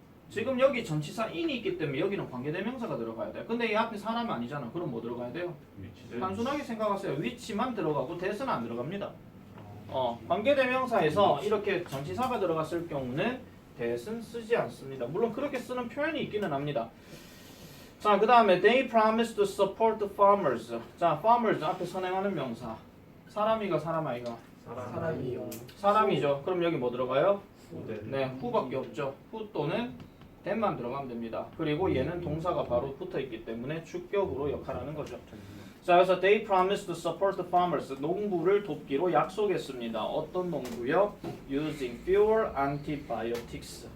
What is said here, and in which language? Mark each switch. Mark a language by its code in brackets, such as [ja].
[ko] 지금 여기 전치사 in이 있기 때문에 여기는 관계대명사가 들어가야 돼요. 근데 이 앞에 사람 아니잖아. 그럼 뭐 들어가야 돼요? 위치대. 단순하게 생각하세요. 위치만 들어가고 that은 안 들어갑니다. 관계대명사에서 이렇게 전치사가 들어갔을 경우는 that은 쓰지 않습니다. 물론 그렇게 쓰는 표현이 있기는 합니다. 자, 그 다음에 [en] they promised to support the farmers. [ko] 자, farmers 앞에 선행하는 명사. 사람이가 사람아이가? 사람이요. 사람이죠. 그럼 여기 뭐 들어가요? 후대. 네, 후밖에 없죠. 후 또는 that만 들어가면 됩니다. 그리고 얘는 동사가 바로 붙어있기 때문에 주격으로 역할하는 거죠. 자, 그래서 [en] they promised to support the farmers. [ko] 농부를 돕기로 약속했습니다. 어떤 농부요? [en] Using fewer antibiotics.